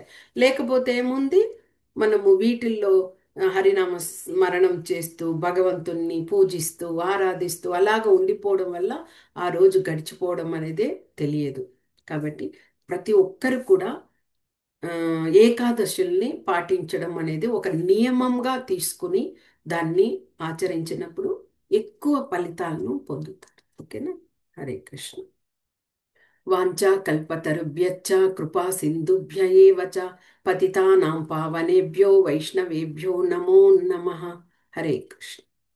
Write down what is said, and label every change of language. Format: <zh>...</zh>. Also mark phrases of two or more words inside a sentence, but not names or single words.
<te>లేకపోతే ఏముంది, మనము వీటిల్లో హరినామ స్మరణం చేస్తూ భగవంతుణ్ణి పూజిస్తూ ఆరాధిస్తూ అలాగ ఉండిపోవడం వల్ల ఆ రోజు గడిచిపోవడం అనేది తెలియదు. కాబట్టి ప్రతి ఒక్కరు కూడా ఆ, ఏకాదశుల్ని పాటించడం అనేది ఒక నియమంగా తీసుకుని దాన్ని ఆచరించినప్పుడు ఎక్కువ ఫలితాలను పొందుతారు. ఓకేనా? హరే కృష్ణ.</te> <sa>వాంఛా కల్పతరుభ్యశ్చ కృపా సింధుభ్య ఏవ చ పతితానాం పావనేభ్యో వైష్ణవేభ్యో నమో నమః.</sa> <te>హరే కృష్ణ.</te>